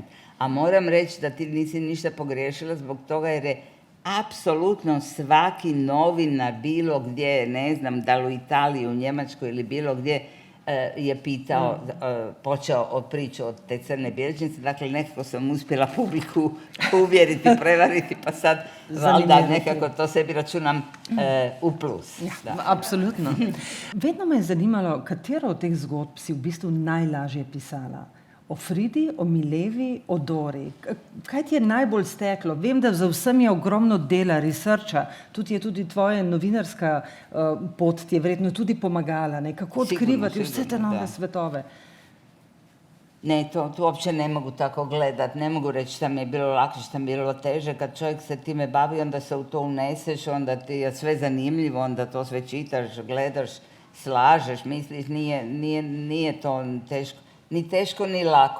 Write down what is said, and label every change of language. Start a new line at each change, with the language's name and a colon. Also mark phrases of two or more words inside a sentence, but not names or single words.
Croatian: A moram reći da ti nisi ništa pogriješila zbog toga jer je apsolutno svaki novinar bilo gdje, ne znam, da li u Italiji, u Njemačkoj ili bilo gdje, je pitao, počeo od priču od te crne bilježnice, dakle nekako sam uspjela publiku uvjeriti, prevariti, pa sad valjda nekako to sebi računam v plus.
Slovenian: Ja, absolutno. Vedno me je zanimalo, katero od teh zgodb si v bistvu najlažje pisala. O Fridi, o Milevi, o Dori. Kaj ti je najbolj steklo? Vem, da za vsem je ogromno dela, researcha, tudi tvoja novinarska pot ti je verjetno tudi pomagala. Kako odkrivati vse te nove svetove?
Croatian: Ne, to uopće ne mogu tako gledati. Ne mogu reći šta mi je bilo lakše, šta mi je bilo teže. Kad čovjek se time bavi, onda se u to uneseš, onda ti je sve zanimljivo, onda to sve čitaš, gledaš, slažeš, misliš, nije to teško. Ni teško, ni lako.